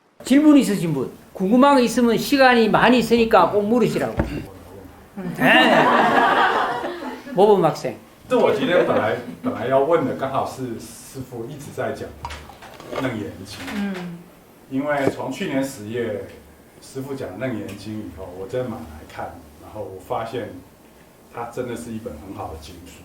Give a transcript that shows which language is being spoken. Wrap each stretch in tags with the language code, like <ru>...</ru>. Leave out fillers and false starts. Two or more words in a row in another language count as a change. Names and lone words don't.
<ko>질문 있으신 분, 궁금한 거 있으면 시간이 많이 있으니까 꼭 물으시라고. 네. 모범 학생.</ko> <zh>这我今天本来要问的，刚好是师傅一直在讲《楞严经》。因为从去年10月师傅讲《楞严经》以后，我真买来看，然后我发现它真的是一本很好的经书。</zh>